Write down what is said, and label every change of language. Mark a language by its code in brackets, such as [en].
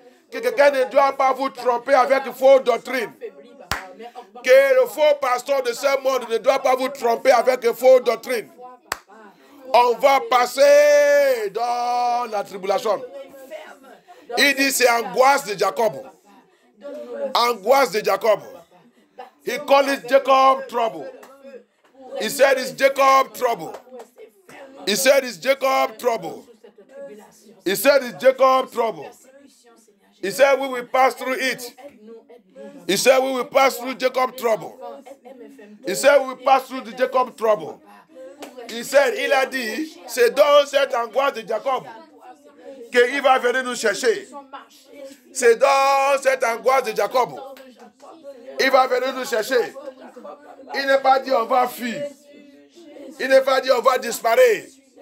[fr] Que quelqu'un ne doit pas vous tromper avec une fausse doctrine. Que le faux pasteur de ce monde ne doit pas vous tromper avec une fausse doctrine. On va passer dans la tribulation. Il dit c'est angoisse de Jacob. Angoisse de Jacob. [en] He called it Jacob trouble. He said it's Jacob trouble. He said it's Jacob trouble. He said it's Jacob trouble. He said we will pass through it. He said we will pass through Jacob trouble. He said we will pass through the Jacob trouble. [fr] Il a dit, c'est dans cette angoisse de Jacob qu'il va venir nous chercher. C'est dans cette angoisse de Jacob. Il va venir nous chercher. Il n'est pas dit on va fuir. Il n'est pas dit on va disparaître.